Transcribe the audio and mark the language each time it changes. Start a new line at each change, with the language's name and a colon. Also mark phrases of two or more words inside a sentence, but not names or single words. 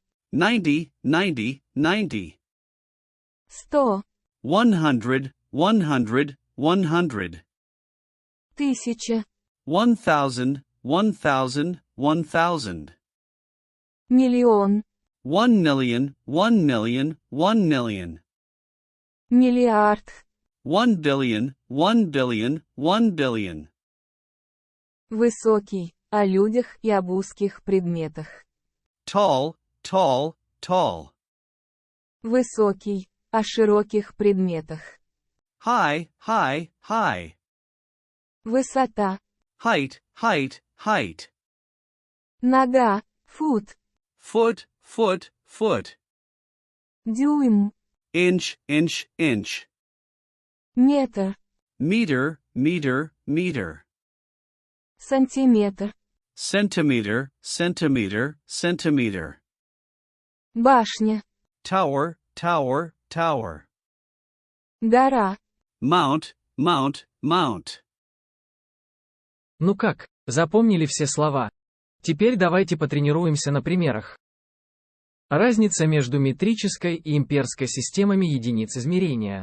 English: 90, 90, 90, 100, 100, 100, 100, 1000, 1000, 1000, 1000,
Russian: миллион,
English: 1 million, 1 million, 1 million,
Russian: миллиард,
English: 1 billion, 1 billion, 1 billion.
Russian: высокий, о людях и об узких предметах.
English: Tall, tall, tall.
Russian: Высокий, о широких предметах.
English: High, high, high.
Russian: Высота,
English: Height, height, height.
Russian: нога, фут,
English: Foot, foot, foot.
Russian: дюйм,
English: Inch, inch, inch.
Russian: метр,
English: Meter, meter, meter.
Russian: сантиметр,
English: Centimeter, centimeter, centimeter.
Russian: башня,
English: Tower, tower, tower.
Russian: гора.
English: Mount, mount, mount.
Russian: Ну как, запомнили все слова? Теперь давайте потренируемся на примерах. Разница между метрической и имперской системами единиц измерения.